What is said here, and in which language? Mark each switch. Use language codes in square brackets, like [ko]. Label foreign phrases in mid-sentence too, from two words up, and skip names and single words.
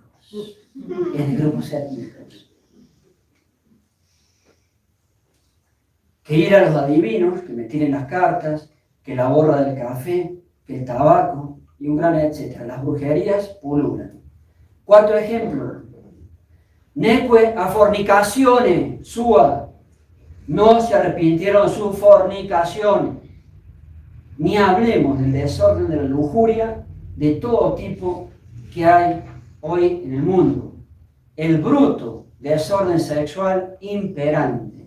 [es] Es de grupos étnicos. Que ir a los adivinos, que me tiren las cartas, que la borra del café, que el tabaco, y un gran etcétera. Las brujerías pululan. Cuarto ejemplo. [la] Neque a fornicazione sua. [es] No se arrepintieron de su fornicación. Ni hablemos del desorden, de la lujuria, de todo tipo que hay hoy en el mundo. El bruto desorden sexual imperante.